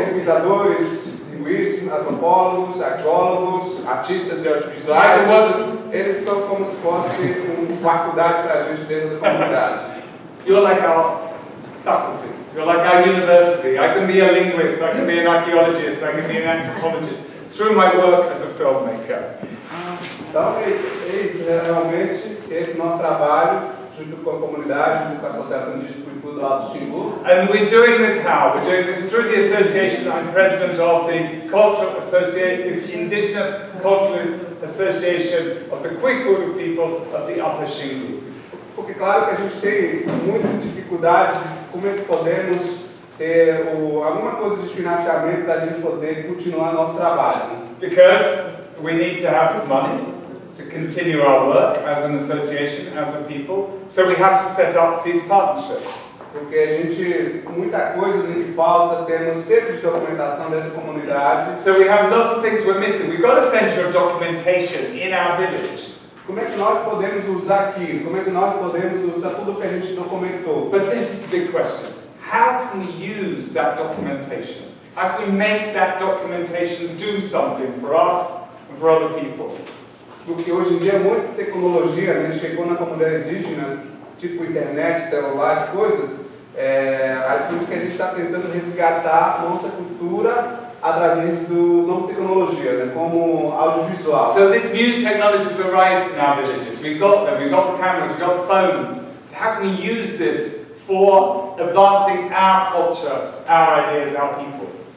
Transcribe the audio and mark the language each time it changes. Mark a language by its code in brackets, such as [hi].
[pt] Pesquisadores, linguistas, antropólogos, arqueólogos, artistas de audiovisuais, eles são como se fosse uma faculdade para a gente dentro da comunidade. [en] You're like our faculty. You're like our university. I can be a linguist, I can be an archaeologist, I can be an anthropologist through my work as a filmmaker. [pt] Então, isso realmente esse nosso trabalho junto com a comunidade, com a Associação Indígena de Cultura do Alto Xingu. [en] And we're doing this how? We're doing this through the association. I'm president of the Indigenous Cultural Association of the Kwikuru people of the Upper Xingu. [pt] Porque claro que a gente tem muita dificuldade de como é que podemos ter alguma coisa de financiamento para a gente poder continuar nosso trabalho. [en] Because we need to have money to continue our work as an association, as a people, so we have to set up these partnerships. [pt] Porque a gente, muita coisa que falta, temos centro de documentação dentro da comunidade. [en] So we have lots of things we're missing. We've got a center of documentation in our village. [pt] Como é que nós podemos usar aquilo? Como é que nós podemos usar tudo que a gente documentou? [en] But this is the big question. How can we use that documentation? How can we make that documentation do something for us and for other people? [pt] Porque hoje em dia muita tecnologia, né, chegou na comunidade indígena, tipo internet, celulares, coisas, por isso que a gente está tentando resgatar a nossa cultura através do nova tecnologia, né, como audiovisual. [en] So this new technology has arrived in our villages. We've got them, we've got the cameras, we've got the phones. How can we use this for advancing our culture, our ideas, our people?